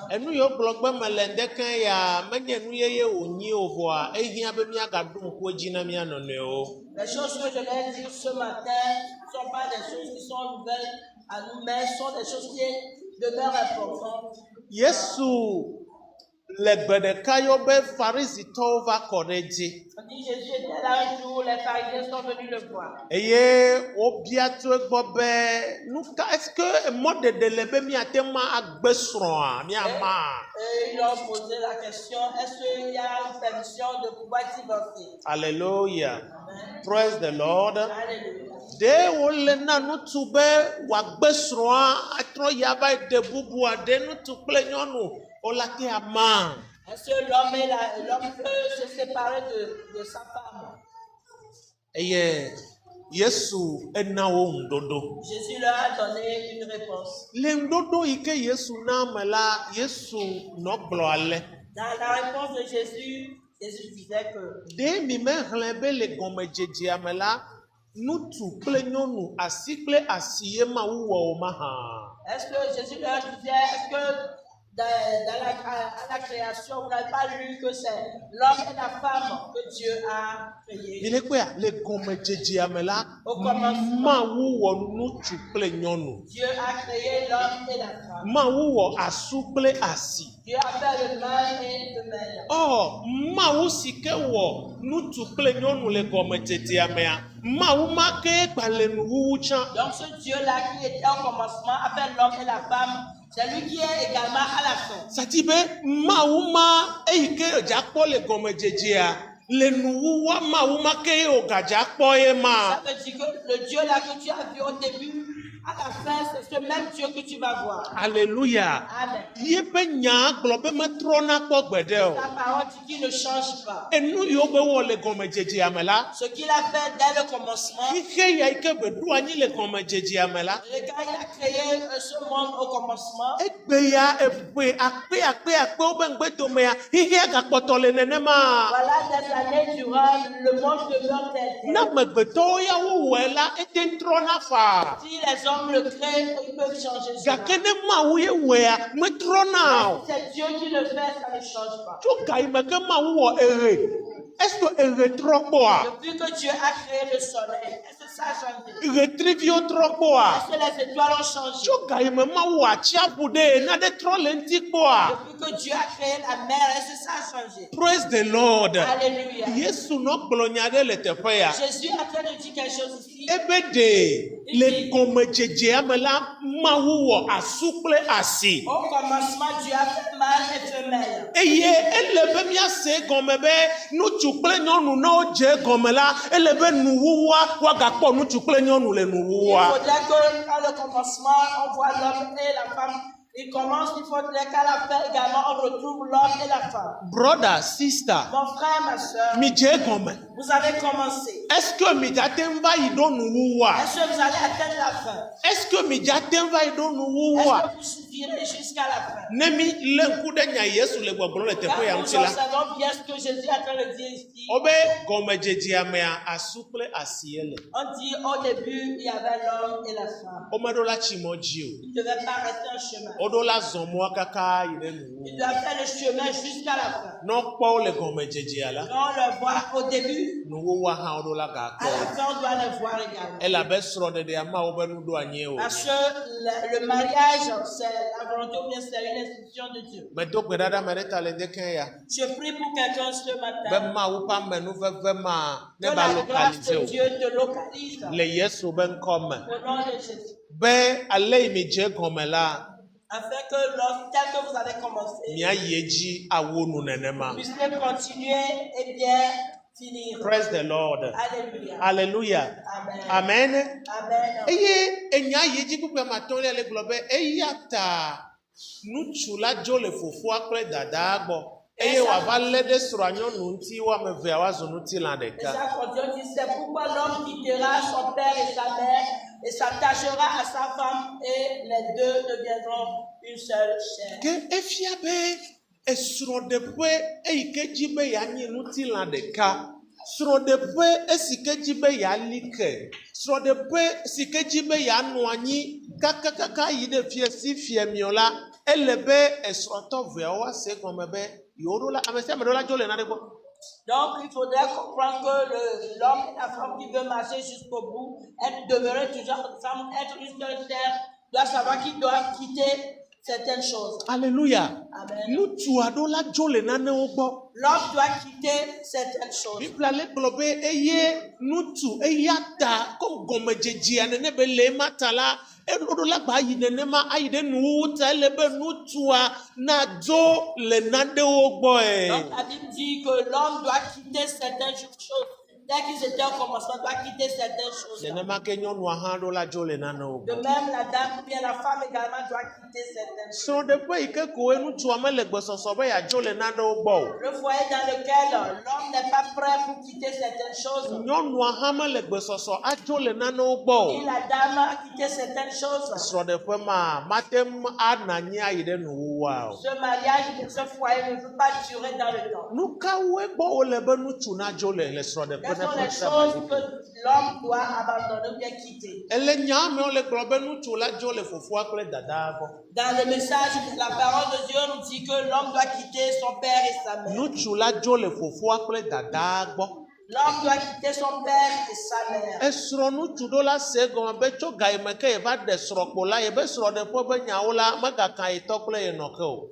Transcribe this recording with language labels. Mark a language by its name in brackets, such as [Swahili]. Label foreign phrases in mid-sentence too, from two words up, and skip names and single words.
[French] Les choses que je vais dire ce matin ne sont pas des choses qui sont nouvelles à nous, mais sont des choses qui demeurent importantes. [Ewe] le gbe ɖeka yɔ be Farisitɔwo va kɔ ɖe edzi. [French] On dit Jésus était là un jour, les pharisiens sont venus le voir. [Ewe] Eye wobia tso egbɔ be nu ka [French] est-ce que [Ewe] mɔɖeɖe le be miate ma agbe srɔ̃a miama. [French] Et ils ont posé la question, est-ce qu'il y a une permission de pouvoir divorcer? Alléluia. Amen. [English] Praise the Lord. [French] Alléluia. [Ewe] De wole na ŋutsu be wòagbe srɔ̃a atrɔ yi ava yi de bubu aɖe ŋutsu kple nyɔnu wola te ama. [French] Est-ce que l'homme peut se séparer de sa femme? [Ewe] Eye Yesu ena wo ŋuɖoɖo. [French] Jésus leur a donné une réponse. [Ewe] Le ŋuɖoɖo yi ke Yesu na me la, Yesu nɔ gblɔ ale. [French] Dans la réponse de Jésus, Jésus disait que [Ewe] Ɖe mi mehlẽ be le gɔmedzedzea me la, ŋutsu kple nyɔnu asi kple asi ye Mawu wɔ o mahã. [French] est-ce que Jésus leur disait, est-ce que à la création, vous n'avez pas lu que c'est l'homme et la femme que Dieu a créé? [Ewe] Mi le kpea le gɔmedzedzea me la, [French] Au commencement, [Ewe] Mawu wɔ ŋutsu kple nyɔnu. [French] Dieu a créé l'homme et la femme. [Ewe] Mawu wɔ asu kple asi. [French] Dieu a fait le mâle et le femelle. [Ewe] Oh, Mawu si ke wɔ ŋutsu kple nyɔnu le gɔmedzedzea mea, Mawu ma ke gba le nuwuwu tsã. [French] Donc ce Dieu-là qui était au commencement a fait l'homme et la femme, c'est lui qui est également à la fin. [Ewe] Sati be Mawu ma eyi ke dza kpɔ le gɔmedzedzea le nuwuwua Mawu ma ke ye wògadza kpɔ ye ma. [French] Ça veut dire que le Dieu-là que tu as vu au début, à la fin, c'est ce même Dieu que tu vas voir. Alléluia. Amen. [Ewe] Ye be nya gblɔ be metrɔna kpɔ gbeɖe o. [French] Ta parole dit qu'il ne change pas. [Ewe] Enu yiwo be wɔ le gɔmedzedzea me la, [French] Ce qu'il a fait dès le commencement, [Ewe] xixe ya yi ke be ɖo anyi le gɔmedzedzea me la, [French] le gars il a créé ce monde au commencement. [Ewe] egbe ya eƒe akpe be ŋgbedomea xixea gakpɔtɔ le nenema. [French] Voilà des années durant le monde de l'homme tel [Ewe] Na [French] tel. [Ewe] amegbetɔwo ya wowɔe la ete trɔna fa. [French] Si les hommes le créent, ils peuvent changer cela. [Ewe] Gake ne Mawu ye wɔea metrɔna o. [French] C'est Dieu qui le fait, ça ne change pas. [Ewe] Tso ga yi me ke Mawu wɔ ehe. [French] Est-ce que [Ewe] ehe trɔ kpɔa? [French] Depuis que Dieu a créé le soleil, est-ce que ça a changé? [Ewe] Ɣetriviwo trɔ kpɔa? [French] Est-ce que les étoiles ont changé? [Ewe] Tso ga yi me Mawu wɔ atsiaƒu ɖe naɖe trɔ le ŋuti kpɔa? [French] Depuis que Dieu a créé la mer, est-ce que ça a changé? [English] Praise the Lord. [French] Alléluia. [Ewe] Yesu nɔ gblɔ nya ɖe le teƒe ya. [French] Jésus est en train de dire quelque chose ici. [Ewe] Ebe ɖe le gɔmedzedzea me la, Mawu wɔ asu kple asi. [French] Au commencement, Dieu a fait mâle et femelle. [Ewe] Eye ele be míase gɔme be ŋutsu kple nyɔnu ne wodze gɔme la, ele be nuwuwua woagakpɔ ŋutsu kple nyɔnu le [French] Il [Ewe] nuwuwua. [French] faudrait que, à le commencement, on voit l'homme et la femme. Il faudrait qu'à la fin également, on retrouve l'homme et la femme. [English] Brother, sister, [French] Mon frère, ma soeur, [Ewe] mi dze gɔme. [French] vous avez commencé. Est-ce que [Ewe] mi dzate va yi ɖo nuwuwua? [French] Est-ce que vous allez atteindre la fin? Est-ce que [Ewe] mi dzate va yi ɖo [French] Est-ce [Ewe] nuwuwua? [French] que vous suivirez jusqu'à la fin? [Ewe] Ne mi lé ŋku ɖe nya Yesu le gbɔgblɔm le [French] Car [Ewe] teƒe ya [French] nous [Ewe] ŋuti la, [French] observons bien ce que Jésus est en train de dire ici. [Ewe] wobe gɔmedzedzea mea asu kple asi ye le. [French] On dit au début, il y avait l'homme et la femme. [Ewe] Womeɖo la tsimɔ dzi o. [French] Ils ne devaient pas rester en chemin. [Ewe] Woɖo la zɔmɔa kaka yi ɖe nuwu. [French] Ils doivent faire le chemin jusqu'à la fin. [Ewe] N'okpɔwo le gɔmedzedzea la, [French] Quand on le voit au début, [Ewe] nuwuwua hã woɖo la [French] à [Ewe] gakpɔ. [French] la fin, on doit le voir également. [Ewe] Elabe srɔ̃ɖeɖea ma wobe nu ɖo anyi o. [French] Parce que le mariage, c'est la volonté ou bien c'est une institution de Dieu. [Ewe] Medo gbe ɖa ɖa me ɖe ta le ŋdeke ya. [French] Je prie pour quelqu'un ce [Ewe] Be [French] matin. [Ewe] Mawu ƒe amenuveve ma [French] Que [Ewe] ne va [French] la grâce localize de [Ewe] o. [French] Dieu te localise. [Ewe] Le Yesu be ŋkɔ me. [French] Au nom de Jésus. [Ewe] Be ale yi mi dze gɔme la, [French] Afin que tel que vous avez commencé, [Ewe] míayi edzi awo nu nenema. [French] puissiez continuer et bien finir. [English] Praise the Lord. [French] Alléluia. [English] Hallelujah. Amen. Amen. Amen. [Ewe] Eye enya yi edzi kpukpe matɔ̃lia le gblɔ be eya ta ŋutsu la dzo le fofoa kple dadaa gbɔ eye wòava lé ɖe srɔ̃a nyɔnu ŋuti wo ame evea woazu ŋutilã [French] Et [Ewe] ɖeka. [French] ça continue, dit, c'est pourquoi l'homme quittera son père et sa mère et s'attachera à sa femme et les deux deviendront une seule chair. [Ewe] Ke efia be esrɔ̃ɖeƒe eyi ke dzi be yeanyi ŋutilã ɖeka, srɔ̃ɖeƒe esi ke dzi be yeali ke, srɔ̃ɖeƒe si ke dzi be yeanɔ anyi kakakaka yi ɖe fiesi fiemiɔ la, ele be esrɔ̃tɔ veawo ase gɔme be yewoɖo la ame sia ame ɖo la dzo le naɖe gbɔ. [French] Donc, il faudrait comprendre que l'homme et la femme qui veut marcher jusqu'au bout, être demeurer toujours ensemble, être une seule chair, doit savoir qu'ils doivent quitter certaines choses. Alléluia. Amen. Nous tuons la jole nane ogbo. L'homme doit quitter certaines choses. [Ewe] Bible ale gblɔ be eye nutu eya ta ko gɔmedzedzia nene be le ema ta la eɖoɖo la gba ayi nenema ayi ɖe nuwu ta ele be nutua nadzo le nanewo gbɔe. [French] Donc la Bible dit que l'homme doit quitter certaines choses. Dès qu'ils étaient au commencement, doit quitter certaines choses. [Ewe] Nenema ke nyɔnua hã ɖo la dzo le nanewo [French] De [Ewe] gbɔ. [French] même, la dame ou bien la femme également doit quitter certaines choses. [Ewe] Srɔ̃ɖeƒe yi ke koe nutua mele gbɔsɔsɔ be yeadzo le nanewo gbɔ o. [French] Le foyer dans lequel l'homme n'est pas prêt pour quitter certaines choses. [Ewe] Nyɔnua hã mele gbɔsɔsɔ adzo le nanewo gbɔ [French] Et [Ewe] o. [French] la dame a quitté certaines choses. [Ewe] Srɔ̃ɖeƒe ma mate ana anyi ayi ɖe nuwuwua o. [French] Ce mariage, ce foyer ne peut pas durer dans le temps. [Ewe] Nu kawoe gbɔ wole be ŋutsu nadzo le srɔ̃ɖeƒe [French] Quelles [Ewe] ne [French] sont les [Ewe] ƒe [French] choses [Ewe] sabati. [French] que l'homme doit abandonner ou bien quitter? [Ewe] Ele nya amewo le gblɔ be ŋutsu la dzo le fofoa kple dadaa gbɔ. [French] Dans le message, la parole de Dieu nous dit que l'homme doit quitter son père et sa mère. [Ewe] Ŋutsu la dzo le fofoa kple dadaa gbɔ. [French] L'homme doit quitter son père et sa mère. [Ewe] Esrɔ̃ ŋutsu ɖo la se gɔme be tso gayime ke yeva ɖe srɔ̃kpo la yebe srɔ̃ɖeƒe be nyawo la megaka ye tɔ kple ye nɔke o.